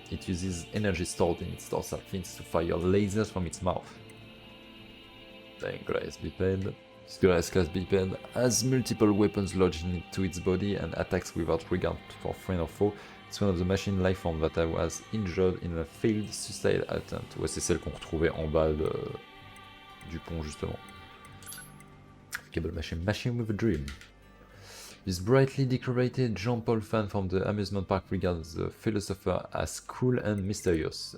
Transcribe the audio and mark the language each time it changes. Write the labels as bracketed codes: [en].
[en] It uses energy stored in its dorsal fins to fire lasers from its mouth. Goliath biped. This Goliath-class biped has multiple weapons lodged into its body and attacks without regard for friend or foe. It's one of the machine life forms that was injured in a failed suicide attempt. [fr] Ouais, c'est celle qu'on retrouvait en bas du pont justement. [en] Cable machine with a dream. This brightly decorated Jean-Paul fan from the amusement park regards the philosopher as cool and mysterious.